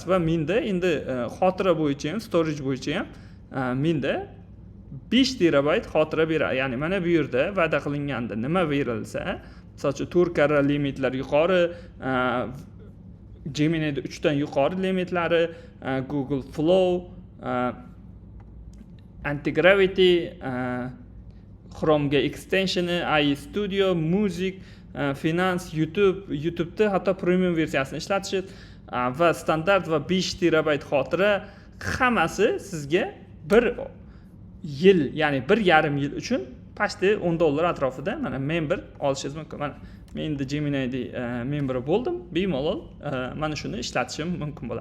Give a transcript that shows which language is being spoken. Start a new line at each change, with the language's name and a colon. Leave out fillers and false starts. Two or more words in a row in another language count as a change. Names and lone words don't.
Uzbek: Va menda endi xotira bo'yicha ham, storage bo'yicha ham menda 5 terabayt xotira beradi. Ya'ni mana bu yerda va'da qilinganda nima berilsa, masalan, 4 karra limitlar yuqori, Gemini'da 3 dan yuqori limitlari, Google Flow, Anti-Gravity, Chrome'ga extensioni, AI Studio, Music, Finance, YouTube'da hatto premium versiyasini ishlatish va standart va 5 terabayt xotira hammasi sizga 1 yil, ya'ni 1,5 yil uchun pastda $10 atrofida mana member olishingiz mumkin. Mana men endi Gemini'da member bo'ldim, bemalol mana shuni ishlatishim mumkin bo'ladi.